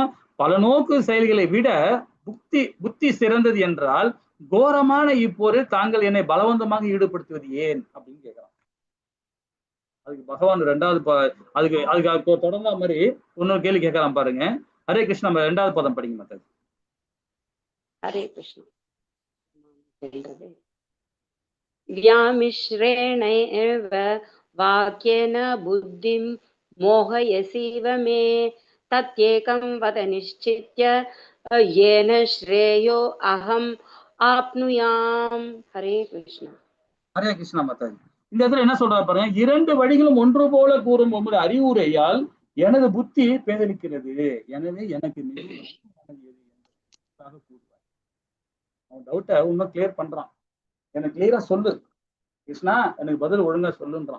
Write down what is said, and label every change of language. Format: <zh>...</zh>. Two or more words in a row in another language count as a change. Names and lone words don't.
<ta>பல நோக்கு செயல்களை விட புத்தி சிறந்தது என்றால் கோரமான இப்போது தாங்கள் என்னை பலவந்தமாக ஈடுபடுத்துவது ஏன் அப்படின்னு கேட்கிறான். அதுக்கு பகவான் அதுக்கு தொடர்ந்த மாதிரி இன்னொரு கேள்வி கேட்கலாம் பாருங்க. ஹரே கிருஷ்ணா. நம்ம 2வது பதம் படிங்க மாதாஜி. ஹரே கிருஷ்ணா.</ta> <sa>व्यामिश्रेणैव वाक्येन बुद्धिं मोहयसीव मे तत्येकं वद निश्चित्य येन श्रेयो अहम् आप्नुयाम्. हरे कृष्णा.</sa> <ta>ஹரே கிருஷ்ணா மாதாஜி. இந்த இடத்துல என்ன சொல்றாரு பாருங்க. 2 வழிகளும் ஒன்று போல கூறும் உங்களுடைய அறிவுரையால் எனது புத்தி பேதலிக்கிறது. எனவே எனக்கு அவன் டவுட்டை இன்னும் கிளியர் பண்றான். எனக்கு கிளியரா சொல்லு கிருஷ்ணா, எனக்கு பதில் ஒழுங்கா சொல்லுன்றான்.</ta>